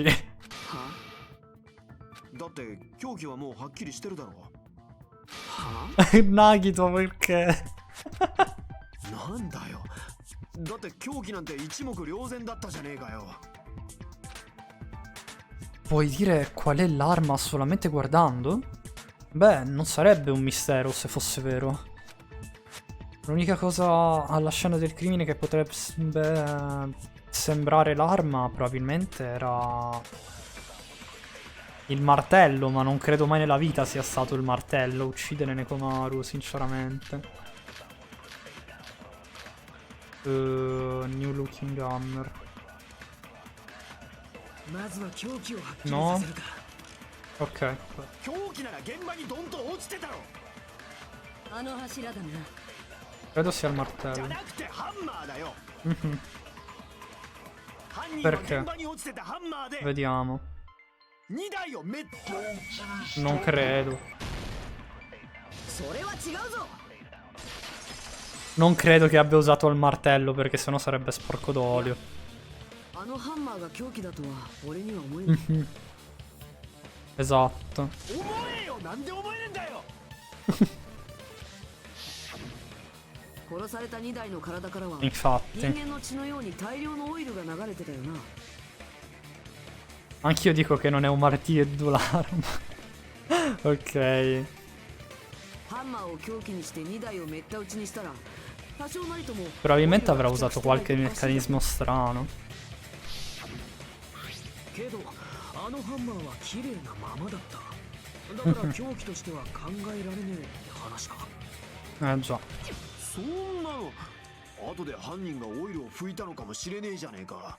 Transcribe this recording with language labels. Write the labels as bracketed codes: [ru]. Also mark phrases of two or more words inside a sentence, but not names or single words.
[ja] はだって凶器はもうはっきりしてるだろう。は [it] Nagito, perché? [ja] なんだよ。だって凶器なんて一目瞭然だったじゃねえかよ。 [it] Puoi dire qual è l'arma solamente guardando? Beh, non sarebbe un mistero se fosse vero. L'unica cosa alla scena del crimine che potrebbe sembrare l'arma probabilmente era il martello, ma non credo mai nella vita sia stato il martello a uccidere Nekomaru, sinceramente. [en] New Looking Hammer. [ja] まずは凶器をはっきり No. させるか。 Ok. 凶器なら現場にドンと落ちてたろ。あの柱だな。 [it] Credo sia il [ja] じゃ [it] martello. [ja] なくてハンマーだよ。 Mhm. 犯人は [it] Perché? [ja] 現場に落ちてたハンマーで [it] Vediamo. [ja] 2台をめっ [it] Non credo. [ja] それは違うぞ。 [it] Non credo che abbia usato il martello perché sennò sarebbe sporco d'olio. [ja] あのハンマーが凶器だとは俺には思えない。 [it] Mhm. Esatto. [ja] 思えよ。なんで思えねえんだよ。殺された2台の体からは人 [it] Infatti. [ja] 間の血のように大量のオイルが流れてたよな。 [it] Anch'io dico che non è un martello l'arma. Ok. [ja] ハンマーを凶器にして2台をめった打ちにしたら多少なりとも [it] Probabilmente avrà usato qualche meccanismo strano. [ja] けどあのハンマーは綺麗なままだった。だから凶器としては考えられねえって話か。 Già. そんなの後で犯人がオイルを拭いたのかもしれねえじゃねえか。